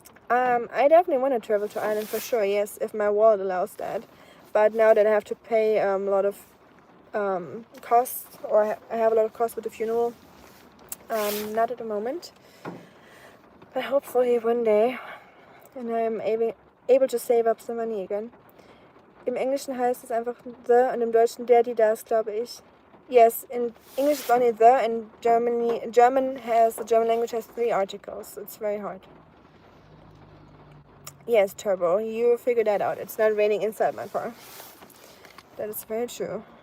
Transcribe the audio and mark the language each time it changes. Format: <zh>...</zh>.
<en>I definitely want to travel to Ireland for sure, yes, if my wallet allows that. But now that I have to pay a lot of costs, or I have a lot of costs with the funeral, not at the moment. But hopefully one day, and I'm able to save up some money again.</en> <de>Im Englischen heißt es einfach the, und im Deutschen der, die, das, glaube ich.</de> <en>Yes, in English it's only the, and the German language has 3 articles, so it's very hard. Yes, Turbo, you figured that out. It's not raining inside my car. That is very true.</en>